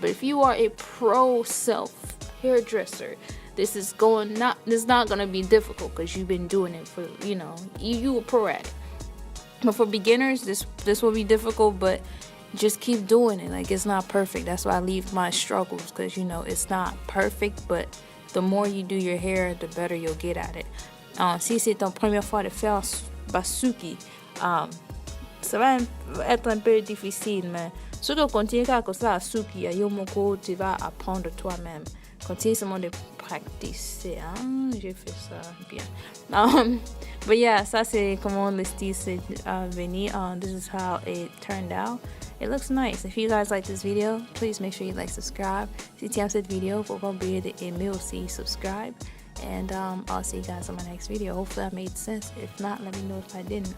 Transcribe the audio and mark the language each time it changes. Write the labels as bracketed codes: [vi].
[en] But if you are a pro self hairdresser, this is not gonna be difficult because you've been doing it for you a pro at it. But for beginners, this will be difficult, but just keep doing it. Like, it's not perfect. That's why I leave my struggles, because it's not perfect, but the more you do your hair, the better you'll get at it. [fr] Si c'est ton première fois de faire basuki, ça va être un peu difficile, mais si tu continues comme ça à suki, tu vas apprendre toi-même. Continue seulement de pratiquer. J'ai fait ça bien. [en] But yeah, [fr] ça c'est comment le style s'est venu. [en] This is how it turned out. It looks nice. If you guys like this video, please make sure you like, subscribe. [fr] Si tu aimes cette vidéo, faut pas oublier d'aimer aussi, subscribe. [en] And I'll see you guys on my next video. Hopefully that made sense. If not, let me know if I didn't.